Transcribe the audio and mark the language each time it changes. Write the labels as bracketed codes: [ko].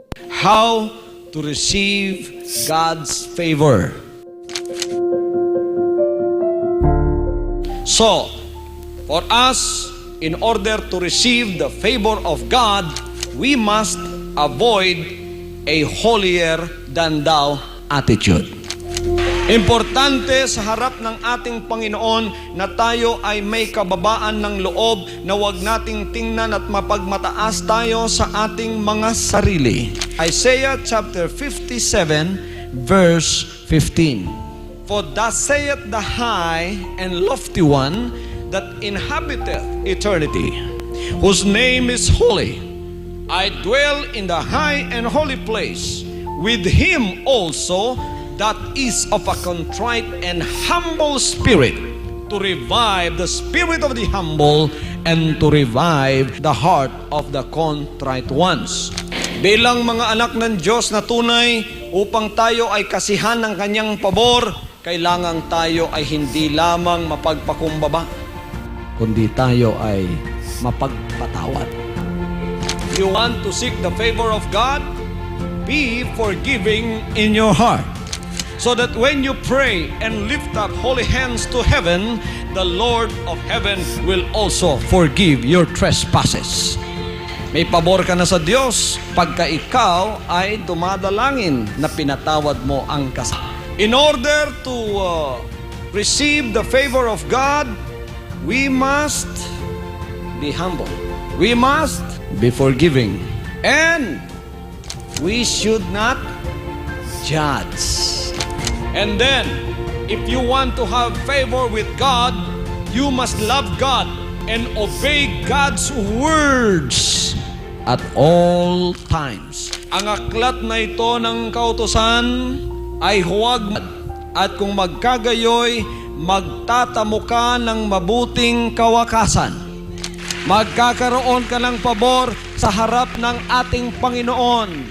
[en] How to receive God's favor. So, for us, in order to receive the favor of God, we must avoid a holier than thou attitude. [tl] Importante sa harap ng ating Panginoon na tayo ay may kababaan ng loob na huwag nating tingnan at mapagmataas tayo sa ating mga sarili. [en] Isaiah chapter 57 verse 15. For thus saith the high and lofty one that inhabiteth eternity, whose name is holy. I dwell in the high and holy place, with him also that is of a contrite and humble spirit, to revive the spirit of the humble and to revive the heart of the contrite ones. [tl] Bilang mga anak ng Diyos na tunay, upang tayo ay kasihan ng kanyang pabor, kailangan tayo ay hindi lamang mapagpakumbaba, kundi tayo ay mapagpatawad. [en] If you want to seek the favor of God, be forgiving in your heart. So that when you pray and lift up holy hands to heaven, the Lord of heaven will also forgive your trespasses. [tl] May pabor ka na sa Diyos pagka ikaw ay dumadalangin na pinatawad mo ang kasalanan. [en] In order to receive the favor of God, we must be humble. We must be forgiving. And we should not judge. And then, if you want to have favor with God, you must love God and obey God's words at all times. [tl] Ang aklat na ito ng kautusan ay huwag, at kung magkagayoy, magtatamo ka ng mabuting kawakasan. Magkakaroon ka ng pabor sa harap ng ating Panginoon.